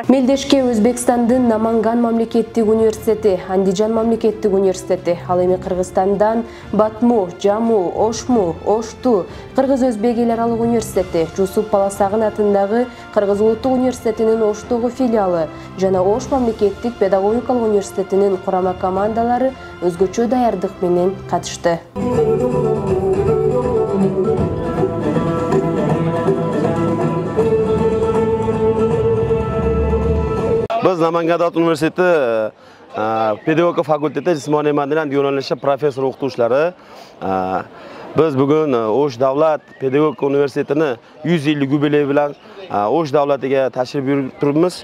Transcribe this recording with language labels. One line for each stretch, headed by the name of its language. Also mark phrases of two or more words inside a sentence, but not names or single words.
Kyrgyz: Мелдешке Өзбекстандын Наманган мамлекеттик университети, Андижан мамлекеттик университети, ал эми Кыргызстандан Батму, Жаму, Ошму, Ошту, Кыргыз-Өзбек эл аралык университети, Жусуп Баласагын атындагы Кыргыз улуттук университетинин Оштогу филиалы жана Ош мамлекеттик педагогикалык университетинин курама командалары өзгөчө даярдык менен катышты.
Uzbek: Biz Namangan davlat universiteti pedagogika fakulteti jismoniy madaniyat yo'nalishi professor o'qituvchilari biz bugun Osh davlat pedagogika universitetini 100 yillik yubileyi bilan Osh davlatiga tashrif buyurib turibmiz.